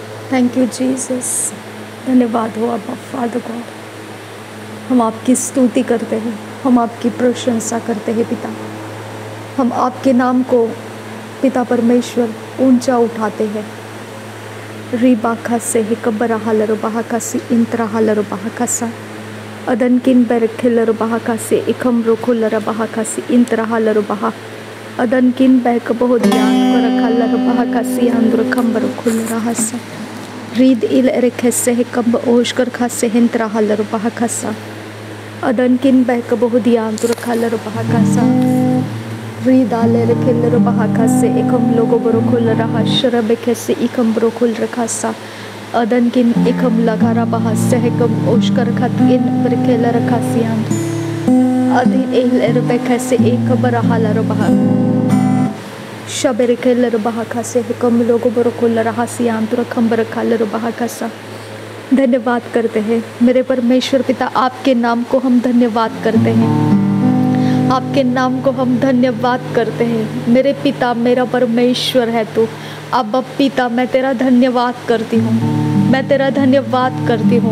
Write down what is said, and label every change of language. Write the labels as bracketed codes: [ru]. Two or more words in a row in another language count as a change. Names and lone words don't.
[en] Thank you Jesus. [hi] धन्यवाद हो अब्बा [en] father God. [hi] हम आपकी स्तुति करते हैं, हम आपकी प्रशंसा करते हैं पिता। हम आपके नाम को पिता परमेश्वर ऊंचा उठाते हैं। रिबाखा से हिकबरा हलर बहाका से इंत्रा हलर बहाका सा अदन किन बेरखिलर बहाका से इकम रोखुलर बहाका से इंत्रा हलर बहा अदन किन बैक बहुदियान करखलर बहाका से अंदर खंबर खुलर हसा रीद इल एरेखेसे हिकब ओशकर खासे हिंत्रा हलर बहाका सा अदन किन बैक बहुदियान तुरखलर बहाका सा रीदाले रेखेलर बहाका से इकम लोगो बरोखुल रहा शरब खेसे इकम बरोखुल रखा सा अदन किन इकम लगारा बहा से हिकम ओशकर खत इन बरखेलर खासियान अदिन एल एरबे खेसे एक बरहालर बहा शबेर खेलर बहाका से हिकम लोगो बरोखुल रहा सियान तुरखम बरखालर बहाका सा। धन्यवाद करते हैं मेरे परमेश्वर पिता, आपके नाम को हम धन्यवाद करते हैं, आपके नाम को हम धन्यवाद करते हैं। मेरे पिता मेरा परमेश्वर है तू। अब पिता मैं तेरा धन्यवाद करती हूँ, मैं तेरा धन्यवाद करती हूँ।